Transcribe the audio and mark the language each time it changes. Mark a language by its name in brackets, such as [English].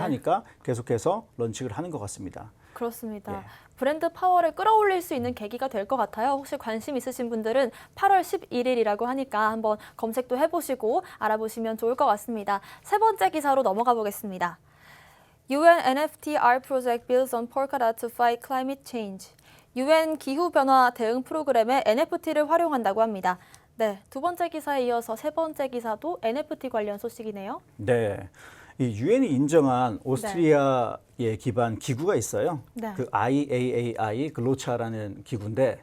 [Korean] 하니까 계속해서 런칭을 하는 것 같습니다. 그렇습니다. 예. 브랜드 파워를 끌어올릴 수 있는 계기가 될 것 같아요. 혹시 관심 있으신 분들은 8월 11일이라고 하니까 한번 검색도 해보시고 알아보시면 좋을 것 같습니다. 세 번째 기사로 넘어가 보겠습니다. [English] UN NFT art project builds on Polkadot to fight climate change. [Korean] UN 기후변화 대응 프로그램에 NFT를 활용한다고 합니다. 네, 두 번째 기사에 이어서 세 번째 기사도 NFT 관련 소식이네요. 네. 이 유엔이 인정한 오스트리아의 기반 기구가 있어요. 네. 그 IAAI 글로차라는 기구인데